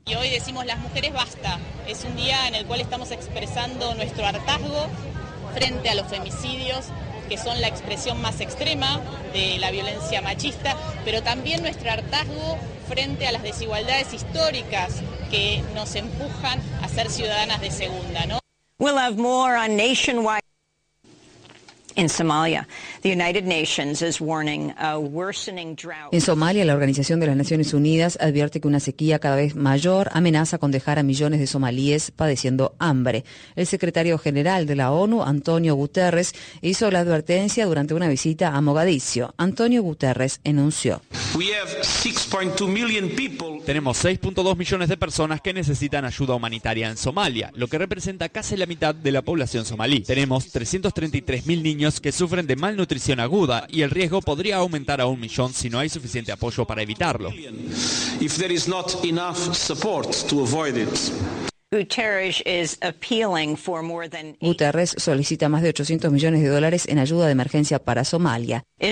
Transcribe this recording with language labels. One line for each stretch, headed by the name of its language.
Spanish: y hoy decimos las mujeres basta. Es un día en el cual estamos expresando nuestro hartazgo frente a los femicidios, que son la expresión más extrema de la violencia machista, pero también nuestro hartazgo frente a las desigualdades históricas que nos empujan a ser ciudadanas de segunda, ¿no?
English: We'll have more on nationwide. In Somalia, the United Nations is warning a worsening drought.
Spanish: En Somalia, la Organización de las Naciones Unidas advierte que una sequía cada vez mayor amenaza con dejar a millones de somalíes padeciendo hambre. El secretario general de la ONU, Antonio Guterres, hizo la advertencia durante una visita a Mogadiscio. Antonio Guterres enunció:
English: we have 6.2 million people.
Spanish: Tenemos 6.2 millones de personas que necesitan ayuda humanitaria en Somalia, lo que representa casi la mitad de la población somalí. Tenemos 333.000 niños que sufren de malnutrición aguda y el riesgo podría aumentar a 1 millón si no hay suficiente apoyo para evitarlo.
English: If there is not enough support to avoid it.
Spanish: Guterres solicita más de 800 millones de dólares en ayuda de emergencia para Somalia.